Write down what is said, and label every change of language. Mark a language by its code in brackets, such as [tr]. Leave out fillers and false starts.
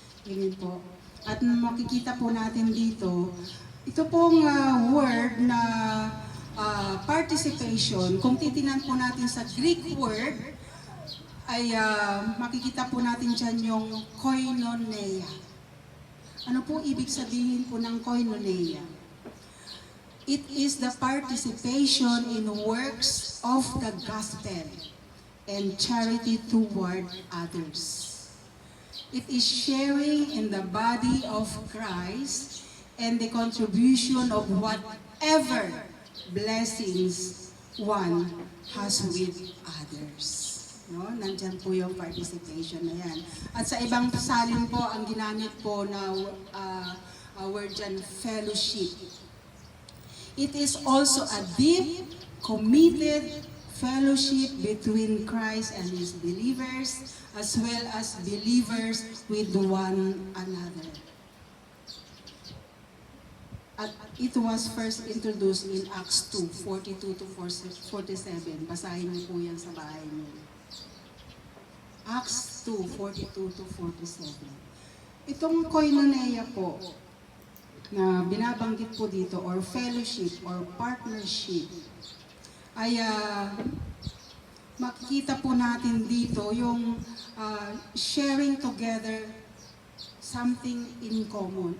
[tl] Amen po. At makikita po natin dito, ito pong word na participation, kung titinan po natin sa Greek word, ay makikita po natin dyan yung koinonia. Ano po ibig sabihin po ng koinonia? [en] It is the participation in works of the gospel and charity toward others. It is sharing in the body of Christ and the contribution of whatever blessings one has with others. No? [tl] Nandyan po yung participation na yan. At sa ibang salin po, ang ginamit po na word dyan, fellowship. [en] It is also a deep, committed fellowship between Christ and His believers, as well as believers with one another. [tl] At [en] it was first introduced in Acts 2, 42 to 47. [tl] Basahin niyo po yan sa bahay niyo. Acts 2, 42 to 47. Itong koinonia po, na binabanggit po dito, or fellowship, or partnership, ay makikita po natin dito yung [en] sharing together something in common.